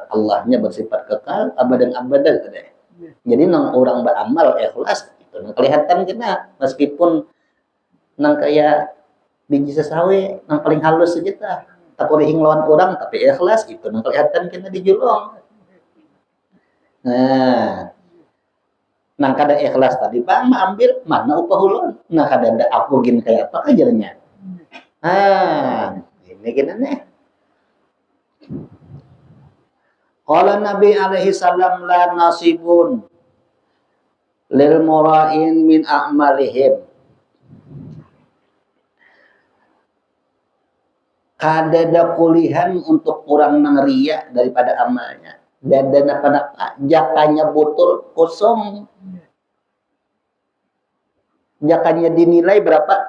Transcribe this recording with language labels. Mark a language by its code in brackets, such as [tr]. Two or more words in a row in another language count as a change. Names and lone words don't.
[bjn] Allahnya bersifat kekal abadan tadi. Jadi nang orang beramal ikhlas itu nang kelihatan kena meskipun nang kayak biji sesawi nang paling halus saja tak boleh lawan orang tapi ikhlas itu nang kelihatan kena dijulung. Nah, nang kada ikhlas tadi bang ambil mana upah ulun. Nah kada ada aku gini kayak apa ajarnya. Ini gini nih. [ar] Qala Nabi alaihi salam la nasibun lil mura'in min a'malihim. [bjn] Kadada kulihan untuk orang nang ria daripada amalnya. Dan apa jakanya botol kosong. Jakanya dinilai berapa?